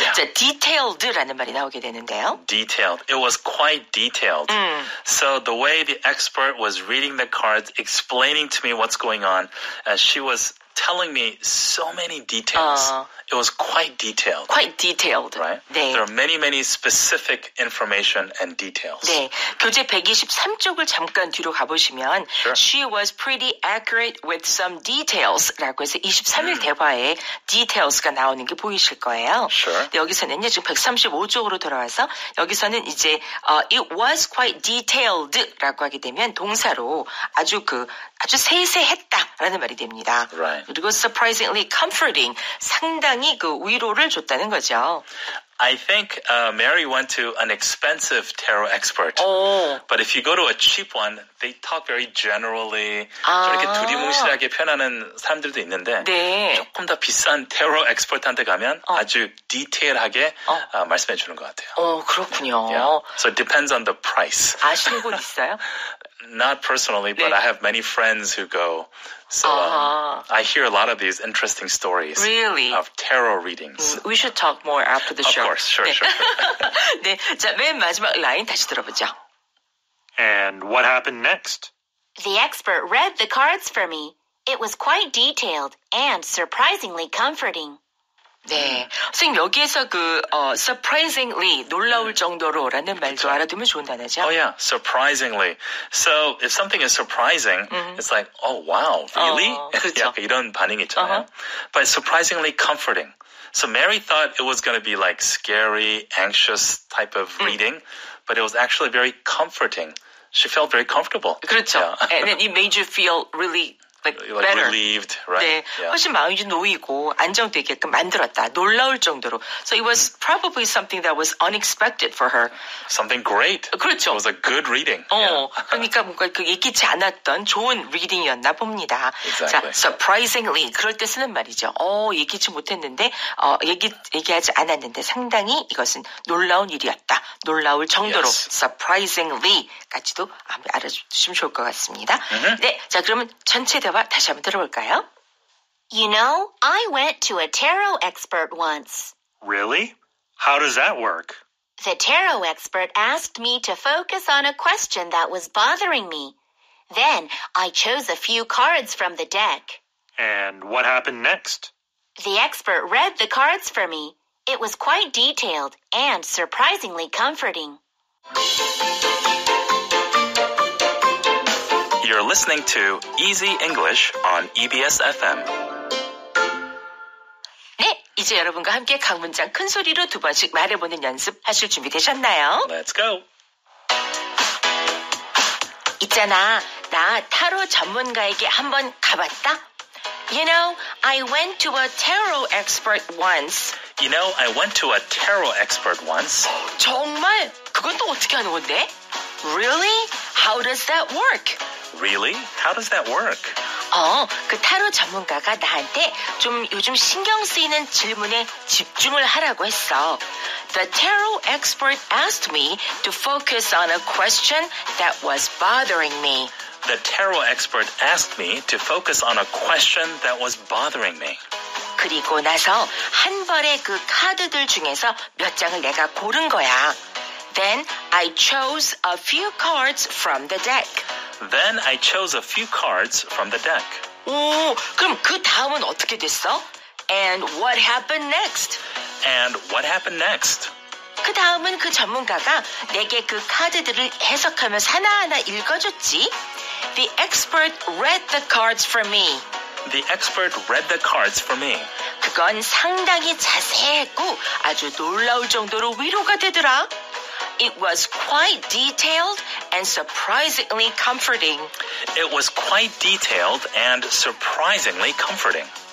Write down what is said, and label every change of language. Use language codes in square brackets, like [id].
[ko] 자, [en] detailed [ko] 라는 말이 나오게 되는데요. [en] Detailed. It was quite detailed. So the way the expert was reading the cards, explaining to me what's going on, she was telling me so many details. It was quite detailed. Quite detailed. Right? [ko] 네. [en] There are many specific information and details. [ko] 네. 교재 123쪽을 잠깐 뒤로 가보시면 [en] Sure. She was pretty accurate with some details [ko] 라고 해서 23일 대화에 details가 나오는 게 보이실 거예요. [en] Sure. [ko] 네, 여기서는요, 지금 135쪽으로 돌아와서 여기서는 이제 [en] it was quite detailed [ko] 라고 하게 되면 동사로 아주 세세했다라는 말이 됩니다. [en] Right. [ko] 그리고 [en] surprisingly comforting, [ko] 상당히 그 위로를 줬다는 거죠. [en] I think Mary went to an expensive tarot expert. But if you go to a cheap one, they talk very generally. [ko] 저렇게 두리뭉실하게 표현하는 사람들도 있는데 조금 더 비싼 [en] tarot expert [ko] 한테 가면 아주 디테일하게 말씀해 주는 것 같아요. 그렇군요. [en] Yeah. So it depends on the price. [ko] 아시는 곳 있어요? [en] Not personally, but I have many friends who go. So I hear a lot of these interesting stories really? of tarot readings. We should talk more after the show. Of course, sure. [ko] 네, 자, 맨 마지막 라인 다시 들어보죠. [en] And what happened next? The expert read the cards for me. It was quite detailed and surprisingly comforting. [ko] 네. 선생님, 여기에서 surprisingly, 놀라울 정도로라는 말도 알아두면 좋은 단어죠? [en] Oh, yeah, surprisingly. So, if something is surprising, it's like, oh, wow, really? [ko] 그렇죠. 약간 이런 반응이 있잖아요. [en] But surprisingly comforting. So, Mary thought it was going to be like scary, anxious type of reading, but it was actually very comforting. She felt very comfortable. 그렇죠. Yeah. And then it made you feel really like better. relieved, right? [ko] 네, 훨씬 마음이 좀 놓이고 안정되게끔 만들었다. 놀라울 정도로. [en] So it was probably something that was unexpected for her. Something great. [ko] 그렇죠. [en] It was a good reading. [ko] 그러니까 뭔가 그 예기치 않았던 좋은 리딩이었나 봅니다. [en] Exactly. [ko] 자, [en] surprisingly [ko] 그럴 때 쓰는 말이죠. 예기치 못했는데 얘기하지 않았는데 상당히 이것은 놀라운 일이었다. 놀라울 정도로 [en] Yes. surprisingly [ko] 까지도 알아주시면 좋을 것 같습니다. 네, 자 그러면 전체 대화 다시 한번 들어볼까요? [en] You know, I went to a tarot expert once. Really? How does that work? The tarot expert asked me to focus on a question that was bothering me. Then I chose a few cards from the deck. And what happened next? The expert read the cards for me. It was quite detailed and surprisingly comforting. You're listening to Easy English on EBS FM. [ko] 네, 이제 여러분과 함께 각 문장 큰 소리로 두 번씩 말해보는 연습 하실 준비 되셨나요? [en] Let's go. [ko] 있잖아, 나 타로 전문가에게 한번 가봤다. [en] You know, I went to a tarot expert once. You know, I went to a tarot expert once. [ko] 정말? 그건 또 어떻게 하는 건데? [en] Really? How does that work? Really? How does that work? [ko] 그 타로 전문가가 나한테 좀 요즘 신경 쓰이는 질문에 집중을 하라고 했어. [en] The tarot expert asked me to focus on a question that was bothering me. The tarot expert asked me to focus on a question that was bothering me. [ko] 그리고 나서 한 벌의 그 카드들 중에서 몇 장을 내가 고른 거야. [en] Then I chose a few cards from the deck. Then I chose a few cards from the deck. [ko] 오, 그럼 그 다음은 어떻게 됐어? [en] And what happened next? And what happened next? [ko] 그 다음은 그 전문가가 내게 그 카드들을 해석하면서 하나하나 읽어줬지. [en] The expert read the cards for me. The expert read the cards for me. [ko] 그건 상당히 자세했고 아주 놀라울 정도로 위로가 되더라. [en] It was quite detailed and surprisingly comforting. It was quite detailed and surprisingly comforting.